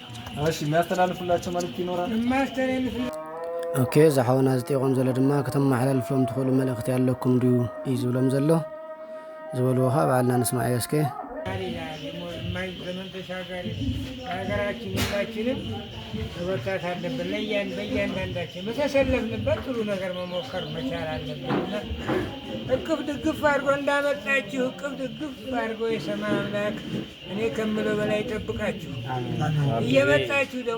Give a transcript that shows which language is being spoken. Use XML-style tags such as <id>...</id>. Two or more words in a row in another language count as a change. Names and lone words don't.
<am>እሺ የሚያስተላልፉላቸው መልእክት ይኖራል?</am> <ti>ኦኬ ዝሓውና ዝጠይቆም ዘሎ ድማ ከተመሓላልፎም ትኽእሉ መልእኽቲ ያለኩም ድዩ እዩ ዝብሎም ዘሎ ዝበልዎ ኸ በዓልና ንስማዕ እስከ</ti> <am>ዘመን ተሻጋሪ ሀገራችን ሁላችንም መበርታት አለብን። በእያንዳንዳችን በተሰለፍንበት ጥሩ ነገር መሞከር መቻል አለብንና እቅፍ ድግፍ አድርጎ እንዳመጣችሁ እቅፍ ድግፍ አድርጎ የሰማይ አምላክ እኔ ከምለው በላይ ይጠብቃችሁ። እየመጣችሁ ደግሞ</am>